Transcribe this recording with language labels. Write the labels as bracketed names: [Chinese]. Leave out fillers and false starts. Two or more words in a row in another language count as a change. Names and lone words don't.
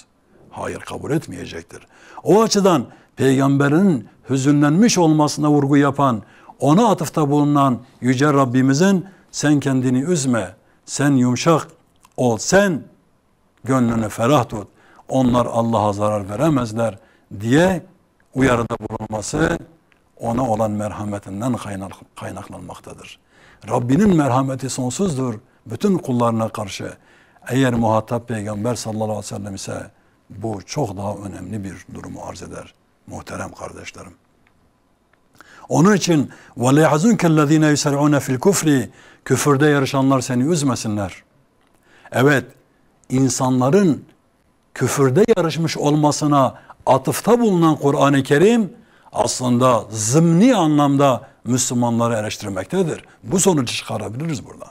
[Turkish] Hayır, kabul etmeyecektir. O açıdan peygamberin hüzünlenmiş olmasına vurgu yapan, ona atıfta bulunan Yüce Rabbimizin sen kendini üzme, sen yumuşak ol, sen gönlünü ferah tut, onlar Allah'a zarar veremezler diye uyarıda bulunması ona olan merhametinden kaynaklanmaktadır. Rabbinin merhameti sonsuzdur bütün kullarına karşı. Eğer muhatap Peygamber sallallahu aleyhi ve sellem ise bu çok daha önemli bir durumu arz eder muhterem kardeşlerim. Onun için [Arabic] وَلَا يَحْزُنْكَ الَّذ۪ينَ يُسَرِعُونَ فِي الْكُفْرِ [Turkish] küfürde yarışanlar seni üzmesinler. Evet, insanların küfürde yarışmış olmasına atıfta bulunan Kur'an-ı Kerim aslında zımni anlamda Müslümanları eleştirmektedir. Bu sonucu çıkarabiliriz buradan.